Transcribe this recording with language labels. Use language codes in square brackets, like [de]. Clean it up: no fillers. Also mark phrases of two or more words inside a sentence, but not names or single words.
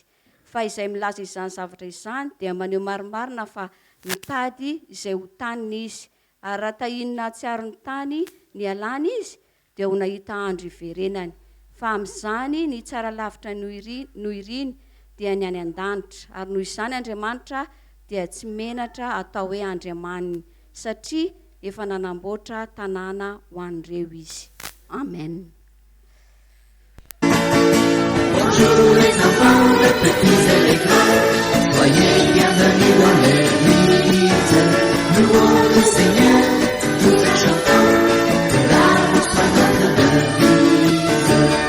[mg] Fa izay milaza izany zavatra izany dia maneho marimarina fa mitady izay ho taniny izy, ary raha tahinina tsy aro ny tany ny alana izy dia ho nahita andro iverenany. Fa amin'izany ny tsara lavitra no iriny dia ny any an-danitra, ary noho izany Andriamanitra dia tsy menatra atao hoe Andriamaniny, satria efa nanamboatra tanàna ho an'ireo izy. Amen. [fr] Bonjour les enfants, les petits et les grands, soyez bienvenus dans l'église. Louons le Seigneur, tout en chantant, que l'amour soit notre devise.